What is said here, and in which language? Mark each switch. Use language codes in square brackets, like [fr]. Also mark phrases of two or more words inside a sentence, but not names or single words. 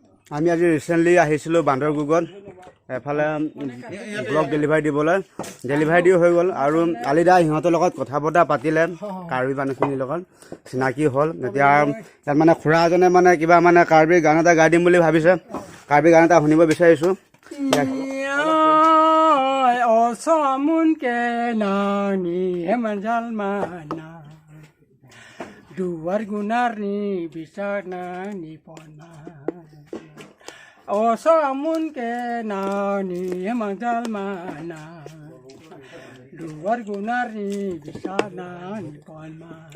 [as] আমি আজি ৰিচেণ্টলি আহিছিলোঁ বান্দৰগুগত এফালে ব্লক ডেলিভাৰী দিবলৈ ডেলিভাৰী দি হৈ গ'ল আৰু আলিদা সিহঁতৰ লগত কথা বতৰা পাতিলে কাৰ্বি মানুহখিনিৰ লগত চিনাকি হ'ল এতিয়া ইয়াত মানে খুৰা এজনে মানে কিবা মানে কাৰ্বি গান এটা গাই দিম বুলি ভাবিছে কাৰ্বি গান এটা শুনিব বিচাৰিছোঁ [mjw] Duar gunar ni bisa na ni pona O samun ke na ni mangal mana Duar gunar ni bisa na ni pona